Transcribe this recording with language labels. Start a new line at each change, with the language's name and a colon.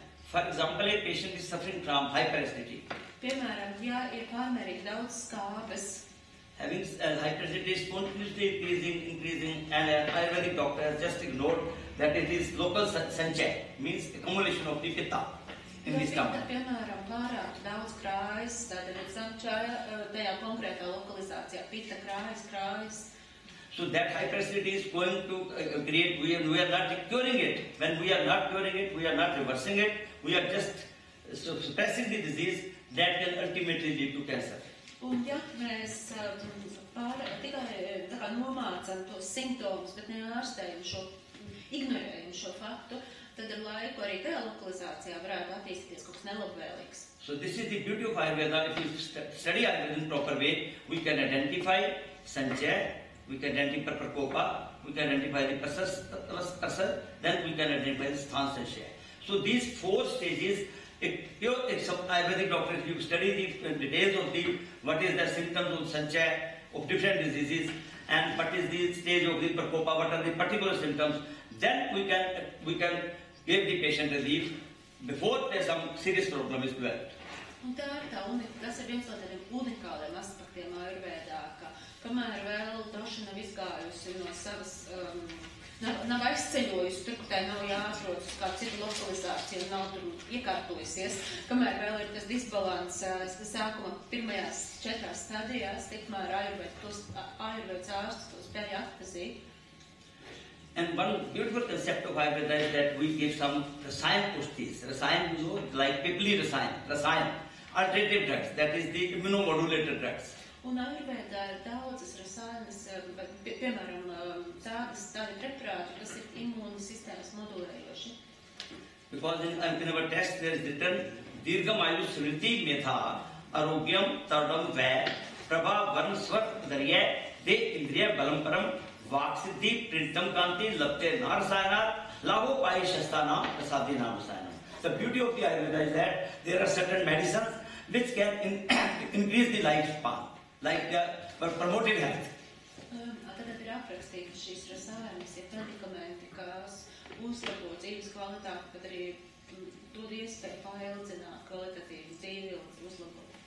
English: For example, a patient is suffering from hyperacidity.
Latvian: Piemēram, ja ir pārmērīgi daudz skābes.
English: Having hyperacidity is continuously increasing, and an Ayurvedic doctor has just ignored that it is local sanchaya, means accumulation of the pitta in the stomach.
Latvian: Piemēram, pārāk daudz krājas, tātad ir sanchaya tajā konkrētā lokalizācijā, pitta krājas.
English: So that hyperacidity is going to create, we are not curing it. When we are not curing it, we are not reversing it, we are just suppressing the disease that can ultimately lead to cancer.
Latvian: Un ja mēs tikai tā kā nomācam tos simptomus, bet neārstējam ignorējam šo faktu, tad ar laiku arī tajā lokalizācijā varētu attīstīties kaut kas nelabvēlīgs.
English: So this is the beauty of Ayurveda. If you study Ayurveda in proper way, we can identify Sanchaya, we can identify Prakopa, we can identify the Prasar, then we can identify the Sthan Sanshaya. So these 4 stages, if some Ayurvedic doctors, you study the details of what is the symptoms of Sanchaya of different diseases and what is the stage of the Prakopa, what are the particular symptoms, then we can give the patient relief before some serious problem is developed.
Latvian: Un tas ir viens no tādiem unikāliem aspektiem Ayurvēdā, ka kamēr vēl daži nav izgājusi no savas, nav aizceļojusi tur, ka tai nav jāatrodas uz kādu citu lokalizāciju un nav tur iekārtojusies, kamēr vēl ir tas disbalans sākuma pirmajās 4 stadijās, tikmēr Ayurvēdas ārstus to spēj atpazīt.
English: And one beautiful concept of Ayurveda is that we give some Rasayan Pushtis. Rasayan, you know, like Pipli Rasayan, alternative drugs, that is the immunomodulator drugs.
Latvian: Un Ayurvēdā ir daudzas rasāyanas, piemēram, tādi preparāti, kas ir imūnu sistēmas modulējoši.
English: Because in our text there is written,
Sanskrit: Dirgham Ayu Smriti Metha, Arogyam Tardam Vair, Prabha Varn Swat Darya, De Indriya Balam Param, Vaksiddhi Printam Kanti Lapte Narasayana, Lavo Pai Shastana, Prasadi Namasayana.
English: The beauty of the Ayurveda is that there are certain medicines which can increase the lifespan, like promotive health.
Latvian: Tad ir aprakstīts šīs rasāyanas, ir medikamenti, kas uzlabo dzīves kvalitāti, bet arī dod iespēju paildzināt kvalitatīvas dzīvi un uzlabot.